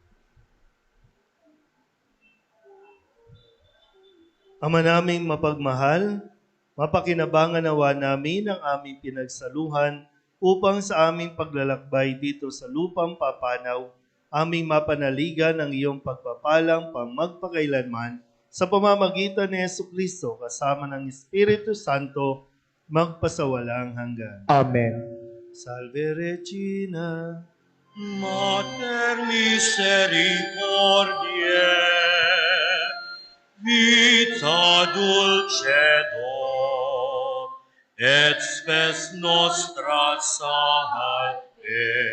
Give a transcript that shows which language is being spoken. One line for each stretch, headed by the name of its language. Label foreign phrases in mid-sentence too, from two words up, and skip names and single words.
Filipino: Ama naming mapagmahal, mapakinabangan nawa namin ang aming pinagsaluhan upang sa aming paglalakbay dito sa lupang papanaw, aming mapanaligan ang iyong pagpapalang pamagpakailanman sa pamamagitan ni Jesucristo kasama ng Espiritu Santo magpasawalang hanggan. Amen.
Latin: Salve Regina, Mater misericordiae, vita dulcedo, et spes nostra salve.